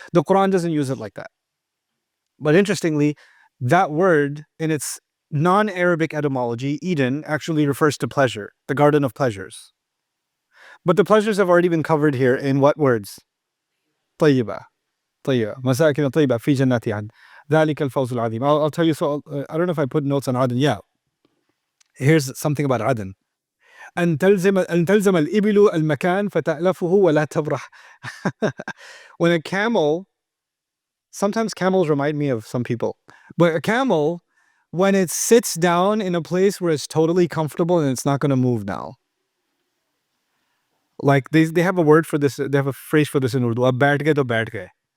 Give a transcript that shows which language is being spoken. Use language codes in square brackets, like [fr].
[en] The Quran doesn't use it like that. But interestingly, that word in its non-Arabic etymology, Eden, actually refers to pleasure, the Garden of Pleasures. But the pleasures have already been covered here in what words? [ar] طيبة. طيبة. مساكن طيبة في جنات عدن. ذلك الفوز العظيم. [en] I'll tell you, so I don't know if I put notes on Aden. Yeah. Here's something about Aden. [ar] أن تلزم الإبل المكان فتألفه ولا تبرح. [en] When a camel, sometimes camels remind me of some people, but a camel, when it sits down in a place where it's totally comfortable and it's not going to move now. Like they have a word for this, they have a phrase for this in Urdu. [ur] Ab baith gaye to baith gaye.